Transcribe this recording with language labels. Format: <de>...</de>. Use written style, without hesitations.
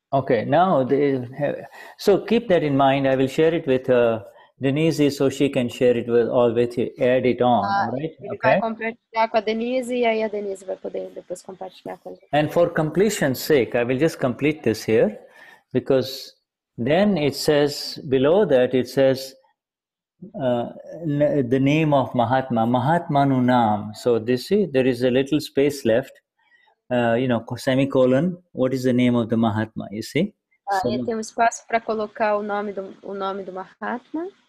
<en>Okay, now so keep that in mind. I will share it with Denise so she can share it all with you, add it on, all right?</en> <pt>Ele vai compartilhar com a Denize e aí a Denize vai poder depois compartilhar com a gente.</pt> <en>And for completion's sake, I will just complete this here, because then it says, below that it says the name of Mahatma, Mahatmanu Nam. So this see, there is a little space left, semicolon, what is the name of the Mahatma, you see?</en> <pt>Aí tem espaço para colocar o nome do Mahatma.</pt>